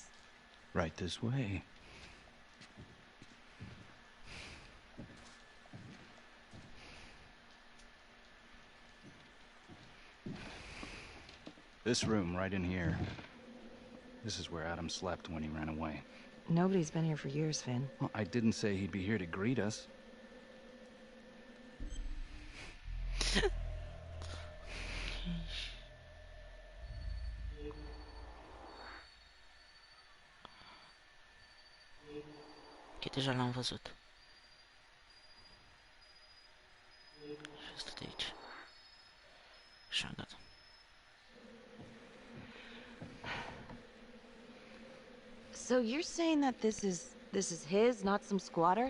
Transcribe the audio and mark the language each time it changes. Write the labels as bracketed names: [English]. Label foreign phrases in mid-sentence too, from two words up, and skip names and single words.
[English] Right this way. This room right in here. This is where Adam slept when he ran away. Nobody's been here for years, Finn. Well, I didn't say he'd be here to greet us. [Romanian] Că deja l-am văzut. Și asta de aici. Așa, gata. [English] So you're saying that this is his, not some squatters?